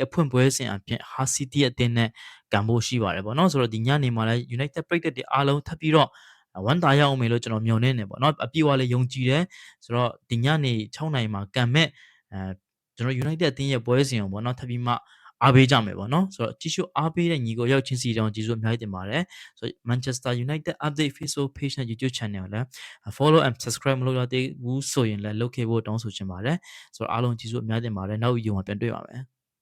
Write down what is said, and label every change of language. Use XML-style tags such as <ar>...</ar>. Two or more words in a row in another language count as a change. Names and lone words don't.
<my>အဖွင့်ပွဲစဉ်အဖြစ် Hull City အသင်းနဲ့ကန်ဖို့ရှိပါတယ်ပေါ့နော်ဆိုတော့ဒီညနေမှာလည်း United ပရိသတ်တွေအားလုံးထပ်ပြီးတော့ဝမ်းသာရအောင်မယ်လို့ကျွန်တော်မျှော်လင့်နေပေါ့နော်အပြည့်အဝလည်းယုံကြည်တယ်ဆိုတော့ဒီညနေ6နိုင်မှာကန်မဲ့ကျွန်တော် United အသင်းရဲ့ပွဲစဉ်ကိုပေါ့နော်ထပ်ပြီးမှအားပေးကြမယ်ပေါ့နော်ဆိုတော့ကြည့်ရှုအားပေးတဲ့ညီကိုရောက်ချင်းစီတောင်ကျေးဇူးအများကြီးတင်ပါတယ်ဆိုတော့ Manchester United Update Facebook Page နဲ့ YouTube Channel ကိုလည်း</my> <en>follow and subscribe</en> <my>မလုပ်ရသေးဘူးဆိုရင်လည်းလုပ်ခဲ့ဖို့တောင်းဆိုချင်ပါတယ်ဆိုတော့အားလုံးကျေးဇူးအများကြီးတင်ပါတယ်နောက်ဗီဒီယိုမှာပြန်တွေ့ပါမယ်</my>